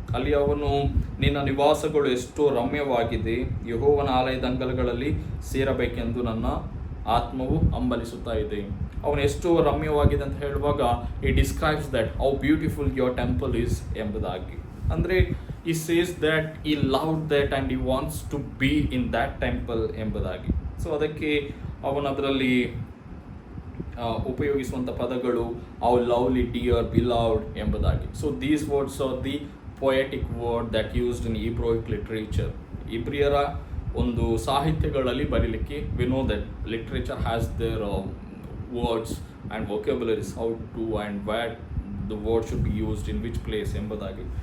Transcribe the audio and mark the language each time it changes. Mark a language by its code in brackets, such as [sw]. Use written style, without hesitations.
[kn] ಅಲ್ಲಿ ಅವನು, ನಿನ್ನ ನಿವಾಸಗಳು ಎಷ್ಟೋ ರಮ್ಯವಾಗಿದೆ, ಯೆಹೋವನ ಆಲಯದ ಅಂಗಳಗಳಲ್ಲಿ ಸೇರಬೇಕೆಂದು ನನ್ನ ಆತ್ಮವು ಹಂಬಲಿಸುತ್ತಾ ಇದೆ. ಅವನು ಎಷ್ಟು ರಮ್ಯವಾಗಿದೆ ಅಂತ ಹೇಳುವಾಗ [en] ಈ describes that how beautiful your temple is [kn] ಎಂಬುದಾಗಿ. ಅಂದರೆ [en] he says that he loved that and he wants to be in that temple [kn] ಎಂಬುದಾಗಿ. ಸೊ ಅದಕ್ಕೆ ಅವನು ಅದರಲ್ಲಿ ಉಪಯೋಗಿಸುವಂಥ ಪದಗಳು [en] how lovely, dear, beloved [kn] ಎಂಬುದಾಗಿ. [en] So these words are the poetic word that used in Hebrewic literature. [kn] ಇಬ್ರಿಯರ ಒಂದು ಸಾಹಿತ್ಯಗಳಲ್ಲಿ ಬರೀಲಿಕ್ಕೆ, [en] we know that literature has their words and vocabularies, how to and where the word should be used in which place [kn] ಎಂಬುದಾಗಿ.